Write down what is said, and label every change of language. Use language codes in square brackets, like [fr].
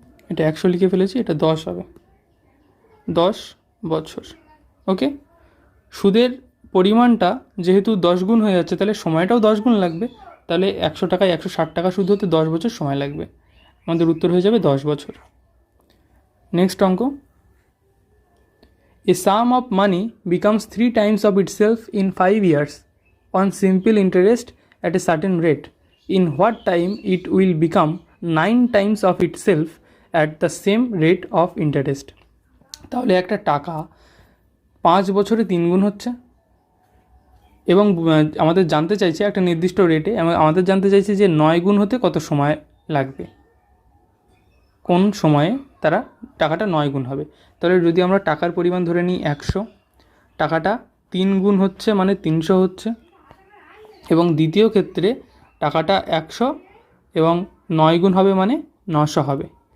[bn] এটা 100 লিখে ফেলেছি, এটা 10 হবে, 10 বছর। ওকে, সুদের পরিমাণটা যেহেতু 10 গুণ হয়ে যাচ্ছে তাহলে সময়টাও 10 গুণ লাগবে। তাহলে 100 টাকায় 160 টাকা সুদ হতে 10 বছর সময় লাগবে। আমাদের উত্তর হয়ে যাবে 10 বছর। নেক্সট অঙ্ক, [en] a sum of money becomes 3 times of itself in 5 years on simple interest at a certain rate. In what time it will become 9 times of itself at the same rate of interest? [bn] তাহলে একটা টাকা 5 বছরে 3 গুণ হচ্ছে, এবং আমাদের জানতে চাইছে একটা নির্দিষ্ট রেটে, আমাদের জানতে চাইছে যে 9 গুণ হতে কত সময় লাগবে, কোন সময়ে তারা টাকাটা 9 গুণ হবে। তাহলে যদি আমরা টাকার পরিমাণ ধরে নিই 100, টাকাটা 3 গুণ হচ্ছে মানে 300 হচ্ছে, এবং দ্বিতীয় ক্ষেত্রে টাকাটা 100 এবং 9 গুণ হবে মানে 900 হবে।